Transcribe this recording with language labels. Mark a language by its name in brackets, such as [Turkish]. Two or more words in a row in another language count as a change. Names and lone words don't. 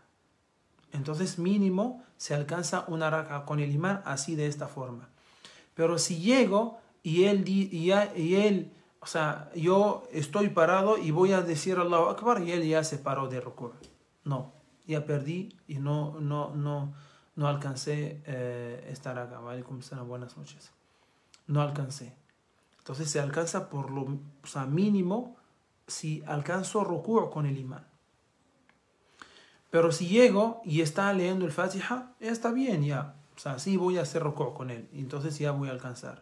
[Spanish] Entonces, mínimo se alcanza una raka con el imán así de esta forma. Pero si llego y él, o sea, yo estoy parado y voy a decir [Arabic] الله أكبر [Spanish] y él ya se paró de ruku'. No, ya perdí y no alcancé esta raka. [Arabic] عليكم السلام, [Spanish] buenas noches. No alcancé. Entonces se alcanza por lo mínimo si alcanzo ruku' con el imán. Pero si llego y está leyendo el Fatiha, está bien ya. O sea, sí voy a hacer ruku' con él. Entonces ya voy a alcanzar.